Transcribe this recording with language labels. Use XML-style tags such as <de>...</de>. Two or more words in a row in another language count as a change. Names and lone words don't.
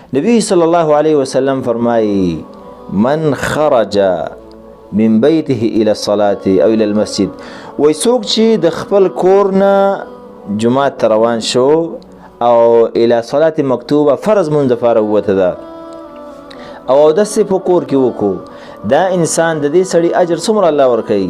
<ps>نبی</ps> <ar>صلی الله علیه وسلم</ar> <ps>فرمایي</ps> <ar>من خرج من بیته الى الصلاة او الى المسجد،</ar> <ps>وای څوک چې د خپل کور نه جماعت ته روان شو او</ps> <ar>الى صلاة مکتوبه</ar> <ps>فرض منځ لپاره ووته ده او اودس په کور کې وکړو، دا انسان د دې سړي اجر څومره الله ورکوي؟</ps>